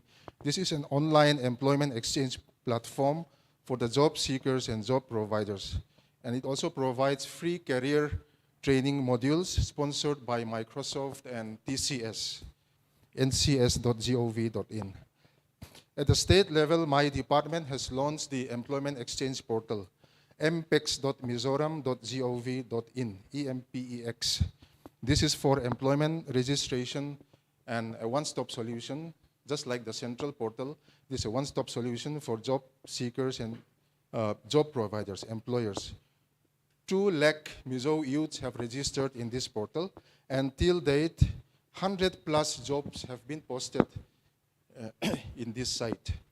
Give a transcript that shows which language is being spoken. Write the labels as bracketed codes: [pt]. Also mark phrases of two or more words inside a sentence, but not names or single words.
[en] This is an online employment exchange platform for the job seekers and job providers. And it also provides free career training modules sponsored by Microsoft and TCS, ncs.gov.in. At the state level, my department has launched the employment exchange portal, mpex.mizoram.gov.in, EMPEX. This is for employment registration and a one-stop solution, just like the central portal. This is a one-stop solution for job seekers and job providers, employers. 2 lakh Mizo youths have registered in this portal, and till date, 100+ jobs have been posted in this site.